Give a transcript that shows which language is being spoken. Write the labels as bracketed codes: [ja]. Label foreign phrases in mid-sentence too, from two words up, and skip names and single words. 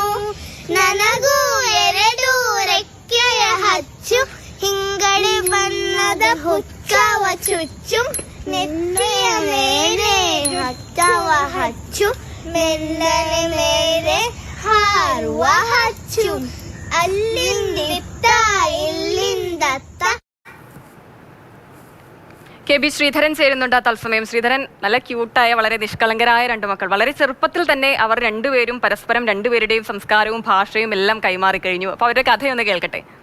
[kn] ನನಗೂ ಎರಡು ರೆಕ್ಕೆಯ ಹಚ್ಚು, ಹಿಂಗಡೆ ಬಣ್ಣದ ಹುಚ್ಚವ ಚುಚ್ಚು. ನೆತ್ತಿಯ ಮೇಲೆ ಹಚ್ಚವ ಹಚ್ಚು, ಮೆಲ್ಲನೆ ಮೇಲೆ ಹಾರುವ ಹಚ್ಚು. ಅಲ್ಲಿಂದಿತ್ತ ഇല്ലിന്തത്ത. [ml] KB ശ്രീധരൻ ചേരുന്നുണ്ട് തത്സമയം. ശ്രീധരൻ, നല്ല ക്യൂട്ടായ വളരെ നിഷ്കളങ്കരായ രണ്ട് മക്കൾ. വളരെ ചെറുപ്പത്തിൽ തന്നെ അവർ രണ്ടുപേരും പരസ്പരം രണ്ടുപേരുടെയും സംസ്കാരവും ഭാഷയും എല്ലാം കൈമാറിക്കഴിഞ്ഞു. അപ്പോൾ അവരുടെ കഥയൊന്ന് കേൾക്കട്ടെ.